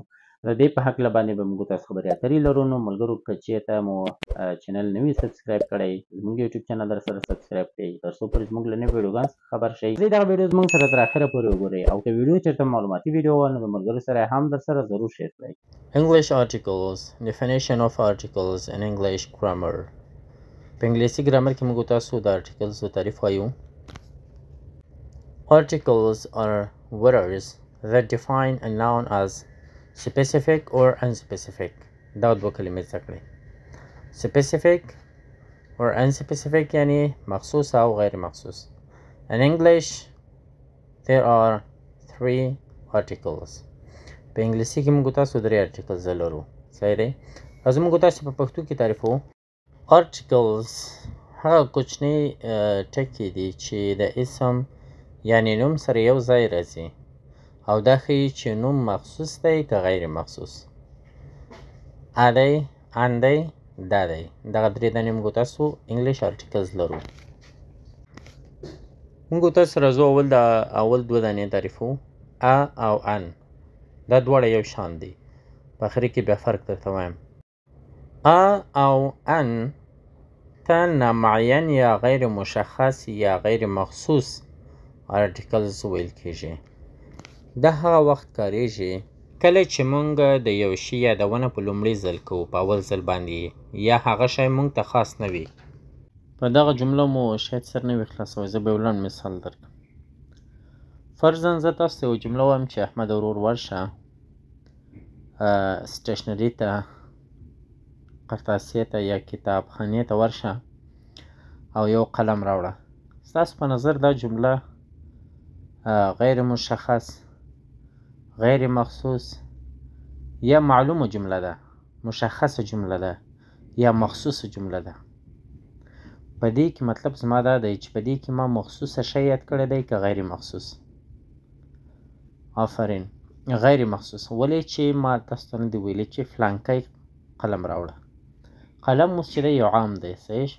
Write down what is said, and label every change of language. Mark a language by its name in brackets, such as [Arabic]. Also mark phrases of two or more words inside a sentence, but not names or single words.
[Pashto] د دې په هکله باندې به موږ تاسو خبرې اترې لرو. نو ملګرو که چېرته مو چینل نه وي سبسکرایب کړی، زموږ یوټیوب چینل در سره سبسکرایب کړئ تر څو پورې زموږ له نویو ویډیوګانو څخه خبر شئ. دغه ویډیو زموږ سره تر اخره پورې وګورئ او که ویډیو چېرته معلوماتي ویډیو وه نو د ملګرو سره هم در سره ضرور شیر کړئ. [English] English articles. Definition of articles in English grammar. [Pashto] په انګلیسي ګرامر کې موږ تاسو د articles تعریف وایو. [English] Articles are words that define a noun as specific or unspecific. [Pashto] دا دوه کلمې زده کړئ. [English] Specific or unspecific [Pashto] یعنی مخصوص او غیر مخصوص. [English] In English there are 3 articles. [Pashto] په انګلیسي کې موږ تاسو 3 articles لرو. صحیح دی؟ راځو موږ تاسو په پښتو کې تعریفو. Articles هغه کوچني ټکي دي چې د اسم یعنی نوم سره یو ځای راځي او دا ښیي چې نوم مخصوص دی که غیر مخصوص. ا دی، ان دی، دا دی. دغه 3 دانې موږ تاسو [English] English articles [Pashto] لرو. موږ تاسو راځو اول 2 دانې تعریفو. ا او ان دا دواړه یو شان دي. په آخري کې بیا فرق درته وایم. ا او ان ته نامعین یا غیر مشخص یا غیر مخصوص articles ویل کیږي. دا هغه وخت کاریږي کله چې موږ د یو شي یادونه په لومړي ځل کوو، په اول ځل باندې، یا هغه شی موږ ته خاص نه وي. په دغه جمله مو شاید سر نه وي خلاصوی. زه به یو لنډ مثال درکړم. فرضاً زه تاسو ته یو جمله وایم چې احمد ورور ورشه سټیشنري ته، قرطاسیې ته یا کتابخانې ته ورشه او یو قلم راوړه. ستاسو په نظر دا جمله غیر مشخص، غیر مخصوص یا معلومه جمله ده، مشخصه جمله ده یا مخصوصه جمله ده؟ په دې کې مطلب زما دا دی چې په دې کې ما مخصوصه شی یاد کړی دی که غیر مخصوص؟ آفرین، غیر مخصوص. ولې چې ما تاسو ته نه دي ویلي چې فلانکی قلم راوړه. قلم اوس چې دی یو عام دی. صحیح شو؟